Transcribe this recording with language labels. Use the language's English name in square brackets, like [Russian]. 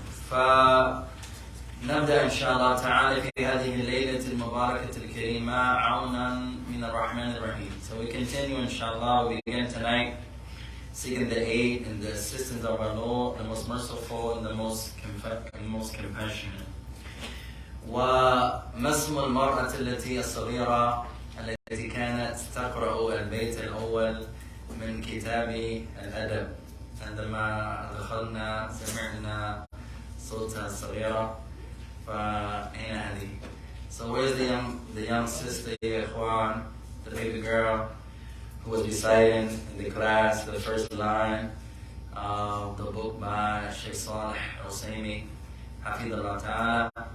[Arabic] فنبدأ إن شاء الله تعالى في هذه الليلة المباركة الكريمة عونا من الرحمن الرحيم. [English] So we continue inshallah, we begin tonight seeking the aid and the assistance of our Lord, the most merciful and the most compassionate. [Arabic] وما اسم المرأة الصغيرة التي كانت تقرأ البيت الأول من كتاب الأدب. عندما دخلنا سمعنا صوتها الصغيرة فأين هذه؟ [English] So where's the young sister, Ikhwan, the baby girl who was reciting in the class the first line of the book by Sheikh Saleh Al-Usaimi, Hafidullah Ta'ala.